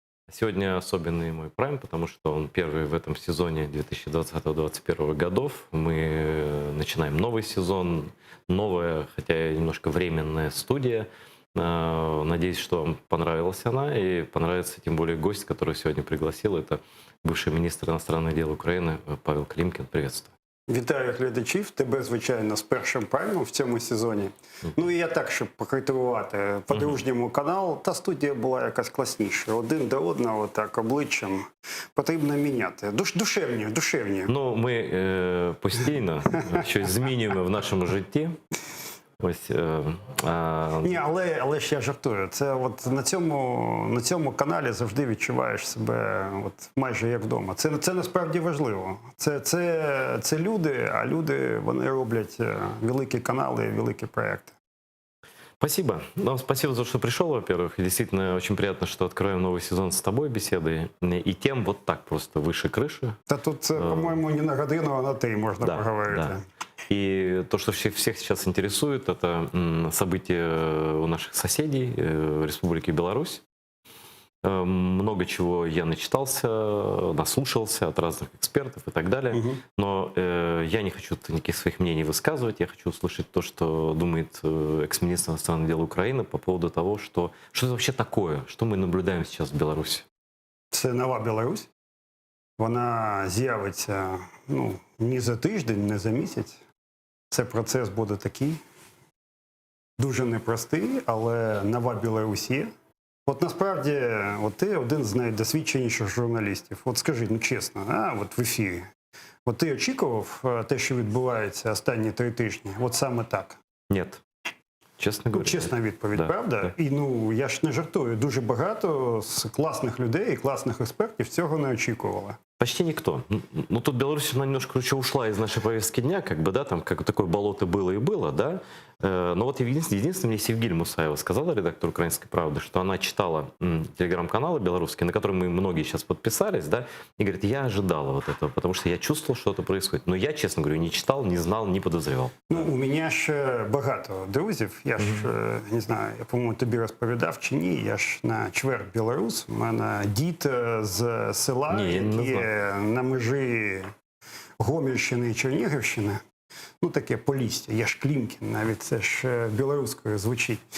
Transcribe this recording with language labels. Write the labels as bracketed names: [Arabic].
[Russian] Сегодня особенный мой Prime, потому что он первый в этом сезоне 2020-2021 годов. Мы начинаем новый сезон, новая, хотя и немножко временная студия. Надеюсь, что вам понравилась она и понравится тем более гость, который сегодня пригласил. Это бывший министр иностранных дел [Ukrainian] України [Russian] Павел Климкін. Приветствую. [Ukrainian] Вітаю глядачів, тебе, звичайно, з першим праймом в цьому сезоні. Ну і я так, щоб покритикувати по-дружньому канал, та студія була якась класніша. Один до одного так обличчям потрібно міняти. Душевні. Ну, ми постійно щось змінюємо в нашому житті. Ось, Ні, але ж я жартую. Це от на цьому каналі завжди відчуваєш себе от майже як вдома. Це насправді важливо. Це люди, а люди, вони роблять великі канали, великі проекти. [Russian] Спасибо. Ну, спасибо за то, что пришел, во-первых. И действительно очень приятно, что откроем новый сезон с тобой беседы. И тем вот так просто выше крыши. Та тут, по-моему, [Ukrainian] не на годину, [Russian] а на 3 можно поговорить. Да. И то, что всех сейчас интересует, это события у наших соседей Республики Беларусь. Много чего я начитался, наслушался от разных экспертов и так далее. Но я не хочу никаких своих мнений высказывать. Я хочу услышать то, что думает экс-министр иностранных дел Украины по поводу того, что это вообще такое, что мы наблюдаем сейчас в Беларуси. [Ukrainian] Це нова Білорусь. Вона з'явиться не за тиждень, не за місяць. Це процес буде такий, дуже непростий, але нова Білорусь є. От насправді, от ти один з найдосвідченіших журналістів. От скажи, ну чесно, от в ефірі. От ти очікував те, що відбувається останні 3 тижні? От саме так? [Russian] Нет. Чесно говоря. [Ukrainian] Чесна відповідь, [Russian] да, [Ukrainian] правда? [Russian] Да. [Ukrainian] І я ж не жартую. Дуже багато з класних людей і класних експертів цього не очікували. [Russian] Почти никто. Ну, тут Беларусь, она немножко ушла из нашей повестки дня, там как такое болото было и было, да. Но вот единственное, мне Севгиль Мусаева сказала, редактор «Украинской правды», что она читала телеграм-каналы белорусские, на которые мы многие сейчас подписались, да, и говорит, я ожидала вот этого, потому что я чувствовал, что это происходит. Но я, честно говорю, не читал, не знал, не подозревал. [Ukrainian] Ну, у мене ж багато друзів. Я ж, не знаю, я, по-моєму, тобі розповідав чи ні, я ж на чверть білорус. У мене дід з села, який на межі Гомельщини і Чернігівщини. Ну, таке Полісся, я ж Клімкін, навіть це ж білоруською звучить.